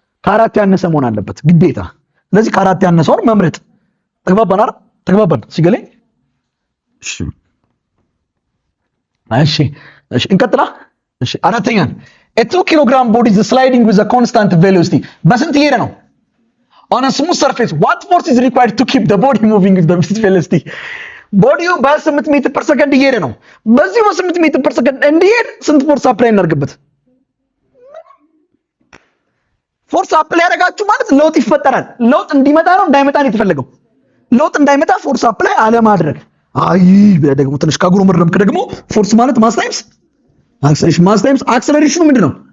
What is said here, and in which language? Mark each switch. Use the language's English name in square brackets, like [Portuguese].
[Amharic] ከአራት ያነሰ መሆን አለበት ግዴታ። ስለዚህ ከአራት ያነሰውን መምረጥ። ተግባባን አይደል? ተግባባን ሲገለኝ። እሺ እንቀጥላ። እሺ አራተኛ [English] a 2 kilogram body is sliding with a constant velocity [Amharic] በስንት እየሄደ ነው? [English] on a smooth surface what force is required to keep the body moving with the velocity? [Amharic] ቦዲው በ8 ሜትር ፐር ሰከንድ እየሄደ ነው። በዚህ በ8 ሜትር ፐር ሰከንድ እንዲሄድ ስንት ፎርስ አፕላይ እናድርግበት? ፎርስ አፕላይ ያደርጋችሁ ማለት ለውጥ ይፈጠራል። ለውጥ እንዲመጣ ነው እንዳይመጣ ነው የተፈለገው? ለውጥ እንዳይመጣ ፎርስ አፕላይ አለማድረግ። አይ ደግሞ ትንሽ ካጉረመረምክ ደግሞ ፎርስ ማለት ማስ ታይምስ አክሰለሬሽን። ማስ ታይምስ አክሰለሬሽኑ ምንድነው?